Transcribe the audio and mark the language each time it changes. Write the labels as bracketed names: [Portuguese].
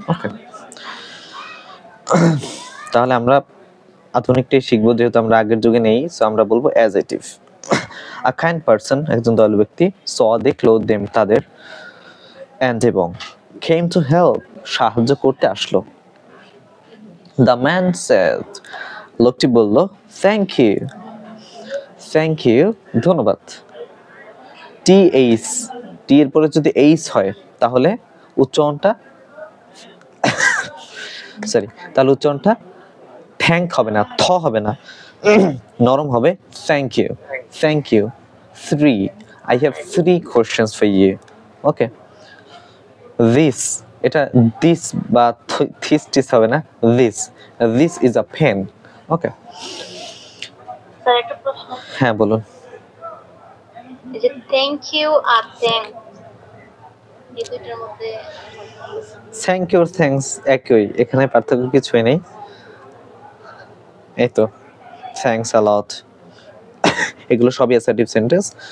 [Bangla] ওকে, তাহলে আমরা আধুনিকটাই শিখবো, যেহেতু আমরা আগের যুগে নেই, সো আমরা বলবো অ্যাডজেক্টিভ। [English] a kind person, [Bangla] একজন দয়ালু ব্যক্তি, [English] saw দেখলো them তাদের, and এবং came to help, [Bangla] সাহায্য করতে আসলো। [English] The man said, লোকটি বলল, thank you, thank you, ধন্যবাদ। [Bangla] th, t এর পরে যদি h হয় তাহলে উচ্চারণটা সরি, তাহলে উচ্চারণটা থ্যাঙ্ক হবে না, থ হবে না, নরম হবে [English] thank you, thank you. 3, I have 3 questions for you. Okay, this, [Bangla] এটা [English] this বা this হবে না, this is a pen. Okay, [Bangla] sir একটা প্রশ্ন, হ্যাঁ বলুন। এই যে থ্যাংক ইউ আর থ্যাঙ্ক এই দুইটার মধ্যে থ্যাংক ইউ, থ্যাঙ্কস একই, এখানে পার্থক্য কিছুই নেই। এই তো থ্যাঙ্কস আ লট, এগুলো সবই অ্যাসার্টিভ সেন্টেন্স।